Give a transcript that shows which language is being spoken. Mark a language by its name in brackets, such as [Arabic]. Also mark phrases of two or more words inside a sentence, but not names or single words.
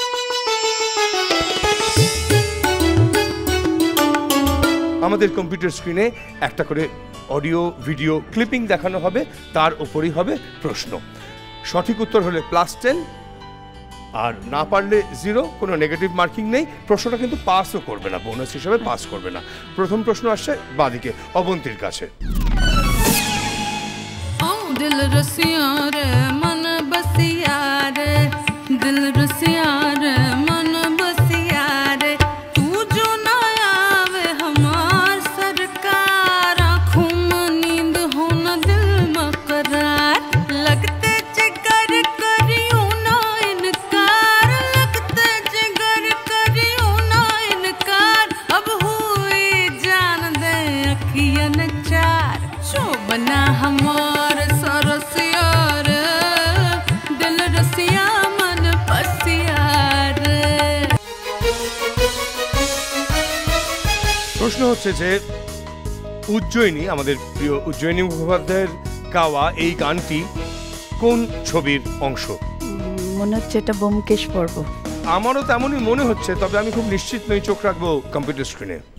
[Bangla] আমাদের [English] computer screen [Bangla] একটা করে [English] audio video clipping [Bangla] দেখানো হবে, তার উপরই হবে প্রশ্ন। সঠিক উত্তর হলে +10, আর না পারলে 0, কোনো [English] negative marking [Bangla] নেই। প্রশ্নটা কিন্তু পাসও করবে না, বোনাস হিসেবে পাস করবে না। প্রথম প্রশ্ন আসছে বাঁদিকে অবন্তীর কাছে। [Hindi] दिल रसिया रे मन बसिया रे, दिल रसिया रे मन बसिया रे, तू जो ना आवे हमार सरकार, आँखों में नींद हो न दिल में करार, लगते जिगर करियो ना इनकार, लगते जिगर करियो ना इनकार, अब हुई जान दे अखियन चार, शोभना हमार सरसिया रे, दिल रसिया मन पसिया रे। [Bangla] প্রশ্ন হচ্ছে যে উজ্জয়িনী, আমাদের প্রিয় উজ্জয়িনী মুখোপাধ্যায়ের গাওয়া এই গানটি কোন ছবির অংশ? মনে হচ্ছে এটা ব্যোমকেশ পর্ব। আমারও তেমনই মনে হচ্ছে, তবে আমি খুব নিশ্চিত নই, চোখ রাখবো [English] computer screen.